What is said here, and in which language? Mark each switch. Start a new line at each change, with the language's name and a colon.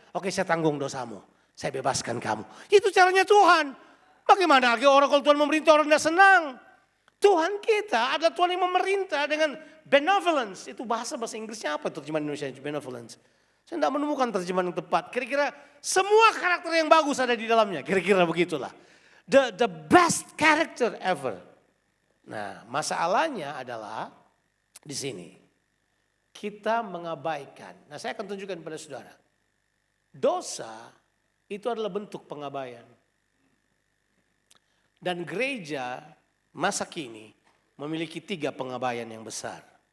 Indonesian: Oke, saya tanggung dosamu, saya bebaskan kamu. Itu caranya Tuhan. Bagaimana lagi orang kalau Tuhan memerintah orang tidak senang. Tuhan kita adalah Tuhan yang memerintah dengan benevolence. Itu bahasa Inggrisnya apa terjemahan Indonesia benevolence? Saya tidak menemukan terjemahan yang tepat. Kira-kira semua karakter yang bagus ada di dalamnya. Kira-kira begitulah.
English: The best character ever.
Indonesian: Nah, masalahnya adalah di sini. Kita mengabaikan. Nah, saya akan tunjukkan pada saudara. Dosa itu adalah bentuk pengabaian. Dan gereja masa kini memiliki 3 pengabaian yang besar.